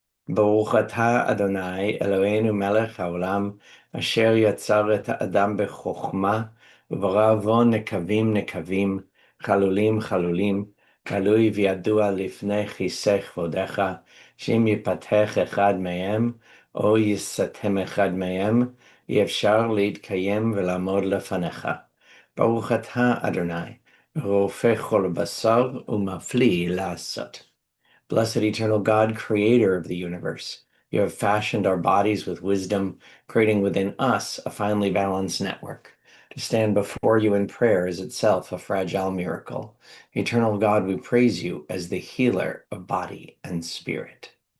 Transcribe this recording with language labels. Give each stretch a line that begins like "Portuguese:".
Hebrew: Baruch atah Adonai Eloheinu melech haolam asher yatzar et ha'adam bechokma u'bara bo nekavim nekavim chalulim chalulim galui v'yadua lifnei chisei chvodecha שאם ייפתח אחד מהם או ייסתם אחד מהם אי אפשר להתקיים ולעמוד לפניך. ברוך אתה אדוני רופא כל בשר ומפליא לעשות.
English: Blessed eternal God, creator of the universe, you have fashioned our bodies with wisdom, creating within us a finely balanced network. To stand before you in prayer is itself a fragile miracle. Eternal God, we praise you as the healer of body and spirit.